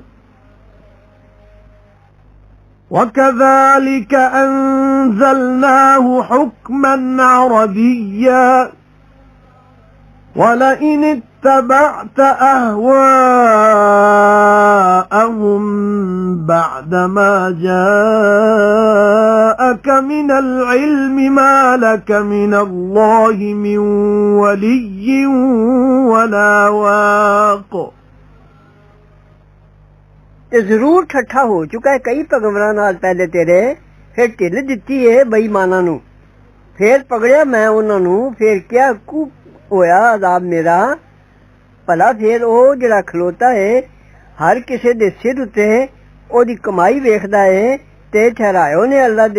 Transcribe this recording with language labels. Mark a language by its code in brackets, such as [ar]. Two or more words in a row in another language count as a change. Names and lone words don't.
[ar] وَكَذَلِكَ أَنزَلْنَاهُ حُكْمًا عَرَبِيًّا وَلَئِنِ اتَّبَعْتَ أَهْوَاءَهُمْ بَعْدَمَا جَاءَكَ مِنَ الْعِلْمِ مَا لَكَ مِنَ اللَّهِ مِنْ وَلِيٍّ وَلَا وَاقٍ [ur] ضرور ٹھٹھا ہو چکا ہے [pa] کئی پیغمبراں نال پہلے تیرے پھر ਢਿੱਲ ਦਿੱਤੀ ਏ ਬੇਈਮਾਨਾਂ ਨੂੰ ਫਿਰ ਪਕੜਿਆ ਮੈਂ ਉਹਨਾਂ ਨੂੰ ਫਿਰ ਕਿਆ ਕੂ ਹੋਇਆ ਅਜ਼ਾਬ ਮੇਰਾ ਭਲਾ ਫਿਰ ਉਹ ਜਿਹੜਾ ਖਲੋਤਾ ਏ ਹਰ ਕਿਸੇ ਦੇ ਸਿਰ ਉੱਤੇ ਉਹਦੀ ਕਮਾਈ ਵੇਖਦਾ ਏ ਤੇ ਠਹਿਰਾਇਓ ਨੇ ਅੱਲਾ ਦੇ